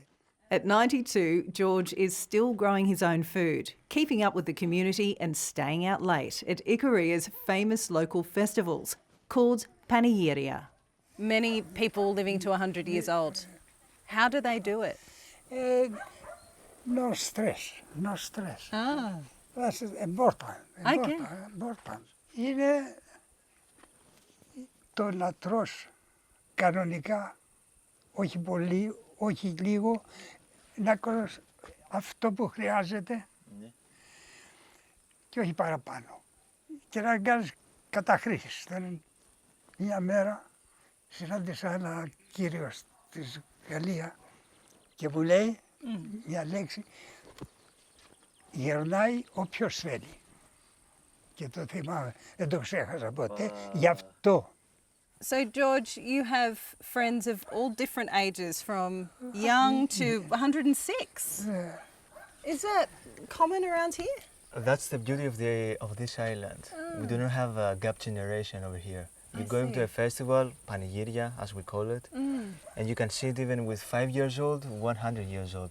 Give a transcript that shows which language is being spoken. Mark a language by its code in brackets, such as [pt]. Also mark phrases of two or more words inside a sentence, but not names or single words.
[en] At 92, George is still growing his own food, keeping up with the community and staying out late at Icaria's famous local festivals called Panegyria. Many people living to 100 years old. How do they do it? No stress. No stress. Ah. That's important. Okay. Important. [el] Είναι το να τρως κανονικά, όχι πολύ, όχι λίγο, να τρως αυτό που χρειάζεται και όχι παραπάνω. Και να κάνεις καταχρήσεις. Μια μέρα συνάντησα ένα κύριο στη Γαλλία και μου λέει μια λέξη, γερνάει όποιος θέλει. Και το θυμάμαι, δεν το ξέχασα ποτέ, γι' αυτό. [en] So, George, you have friends of all different ages, from young to 106. Is that common around here? That's the beauty of this island. We do not have a gap generation over here. We're going to a festival, Panegyria, as we call it, and you can see it even with 5 years old, 100 years old.